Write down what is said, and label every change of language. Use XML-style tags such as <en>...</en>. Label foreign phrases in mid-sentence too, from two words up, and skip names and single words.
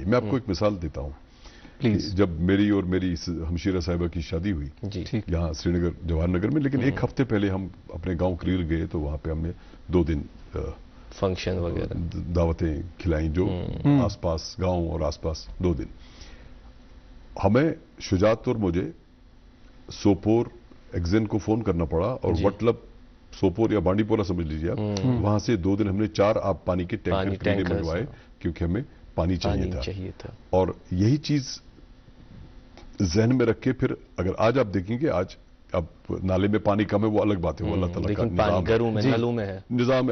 <ur>میں آپ کو ایک مثال دیتا ہوں. جب میری اور میری ہمشیرہ صاحبہ کی شادی ہوئی یہاں سری نگر جواہر نگر میں, لیکن ایک ہفتے پہلے ہم اپنے گاؤں کریر گئے تو وہاں پہ ہم نے 2 دن فنکشن وغیرہ دعوتیں کھلائیں جو آس پاس گاؤں اور آس پاس 2 دن. ہمیں شجاعت اور مجھے سوپور ایگزین کو فون کرنا پڑا اور وٹلب سوپور یا بانڈی پورہ سمجھ لیجیے آپ, وہاں سے 2 دن ہم نے 4 آب پانی کے ٹینکر منگوائے کیونکہ ہمیں پانی چاہیے تھا. اور یہی چیز ذہن میں رکھ کے پھر اگر آج آپ دیکھیں گے آج اب نالے میں پانی کم ہے وہ الگ بات ہے, وہ اللہ تعالیٰ کا نظام ہے.</ur>